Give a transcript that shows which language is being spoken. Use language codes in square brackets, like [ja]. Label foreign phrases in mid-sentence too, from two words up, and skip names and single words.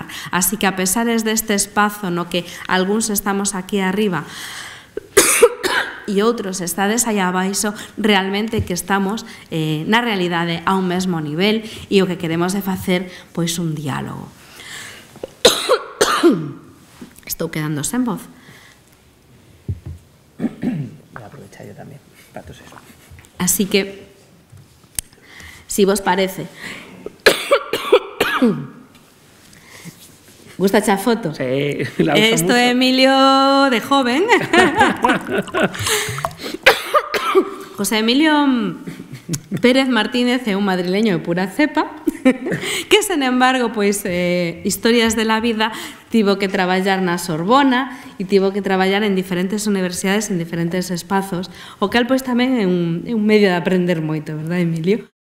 [gl] Así que a pesares deste espazo no que algúns estamos aquí arriba e outros estades aí abaixo, realmente que estamos na realidade a un mesmo nivel, e o que queremos é facer pois un diálogo. Estou quedando sen voz. [es] Voy a aprovechar yo tamén para toser. [gl] Así que, si vos parece, ¿gusta echar foto? [es] Sí, la uso Esto mucho. es Emilio de joven. [gl] José Emilio Pérez Martínez é un madrileño de pura cepa que, sen embargo, pois, [es] historias de la vida, [gl] tivo que traballar na Sorbona e tivo que traballar en diferentes universidades, en diferentes espazos, o cal pois tamén é un medio de aprender moito, verdad, Emilio?